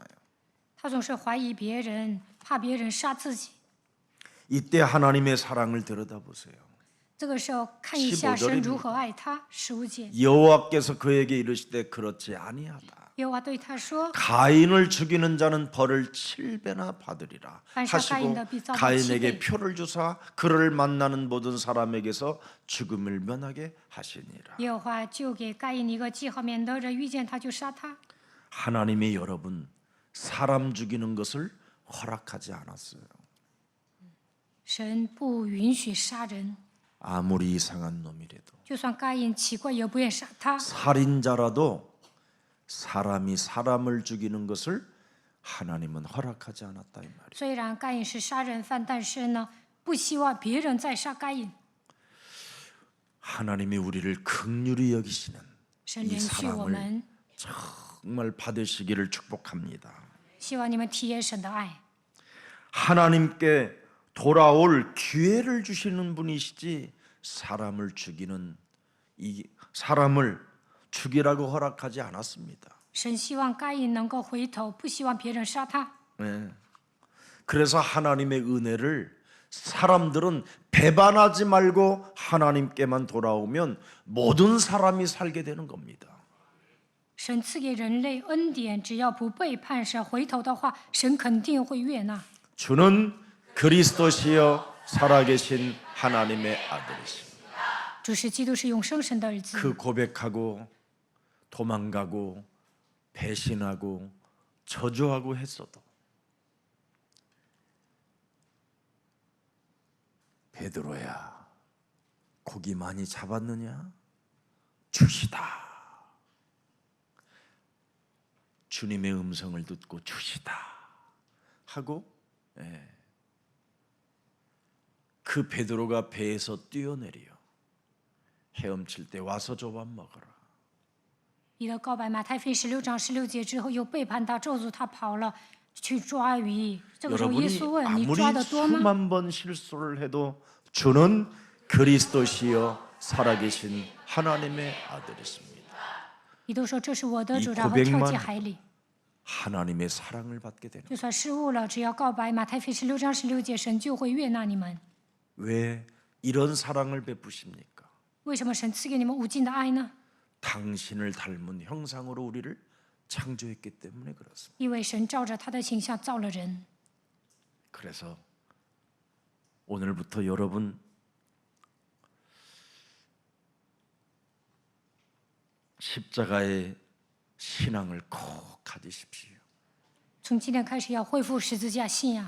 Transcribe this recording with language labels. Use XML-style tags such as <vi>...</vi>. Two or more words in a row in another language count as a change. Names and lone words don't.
<zh>他总是怀疑别人，怕别人杀自己。</zh> <ko>이때 하나님의 사랑을 들여다보세요.</ko> <zh>这个时候看一下神如何爱他。15节，</zh> <ko>여호와께서 그에게 이르시되 그렇지 아니하다.</ko> <zh>耶和华对他说</zh> <ko>가인을 죽이는 자는 벌을 7배나 받으리라 반사 하시고 가인의 비자가 가인에게 7배. 표를 주사 그를 만나는 모든 사람에게서 죽음을 면하게 하시니라.</ko> <zh>耶和华就给该隐一个记号，免得人遇见他就杀他。</zh> <ko>하나님이 여러분 사람 죽이는 것을 허락하지 않았어요.</ko> <zh>神不允许杀人，</zh> <ko>아무리 이상한 놈이라도</ko> <zh>就算该隐奇怪，也不愿杀他。</zh> <ko>살인자라도 사람이 사람을 죽이는 것을 하나님은 허락하지 않았다 이 말이에요.</ko> <zh>虽然该隐是杀人犯，但是呢，不希望别人再杀该隐。</zh> <ko>하나님이 우리를 긍휼히 여기시는</ko> <zh>神</zh> <ko>이</ko> <zh>怜恤我</zh> <ko>사랑을</ko> <zh>们，</zh> <ko>정말 받으시기를 축복합니다.</ko> <zh>希望你们体验神的爱。</zh> <ko>하나님께 돌아올 기회를 주시는 분이시지 사람을 죽이는 이 사람을 죽이라고 허락하지 않았습니다.</ko> <zh>神希望该隐能够回头，不希望别人杀他。</zh> <ko>네. 그래서 하나님의 은혜를 사람들은 배반하지 말고 하나님께만 돌아오면 모든 사람이 살게 되는 겁니다.</ko> <zh>神赐给人类恩典，只要不背叛神，回头的话，神肯定会悦纳。</zh> <ko>주는 그리스도시여 살아계신 하나님의 아들이십니다.</ko> <zh>主是基督，是永生神的儿子。</zh> <ko>그 고백하고 도망가고 배신하고 저주하고 했어도 베드로야 고기 많이 잡았느냐? 주시다. 주님의 음성을 듣고 주시다 하고 그 베드로가 배에서 뛰어내려 헤엄칠 때 와서 저 밥 먹어라.</ko> <zh>彼得告白马太福音16章16节之后，又背叛他，咒诅他跑了去抓鱼。这个时候，耶</zh> <ko>여러분이</ko> <zh>稣问：“你</zh> <ko>아무리</ko> <zh>抓得多吗</zh> <ko>수만 번 실수를 해도 주는 그리스도시여 살아계신 하나님의 아들이십니다. ？”</ko> <zh>彼得说：“这是我的主。”</zh> <ko>이</ko> <zh>然后跳</zh> <ko>고백만</ko> <zh>进海里。</zh> <ko>하나님의 사랑을 받게 되는</ko> <zh>就算失误了，只要告白马太福音16章16节，神就会悦纳你们。</zh> <ko>왜 이런 사랑을 베푸십니까?</ko> <zh>为什么神赐给你们无尽的爱呢？</zh> <ko>당신을 닮은 형상으로 우리를 창조했기 때문에 그렇습니다.</ko> <zh>因为神照着他的形象造了人。</zh> <ko>그래서 오늘부터 여러분 십자가의 신앙을 꼭 가지십시오.</ko> <zh>从今天开始，要恢复十字架信仰。</zh>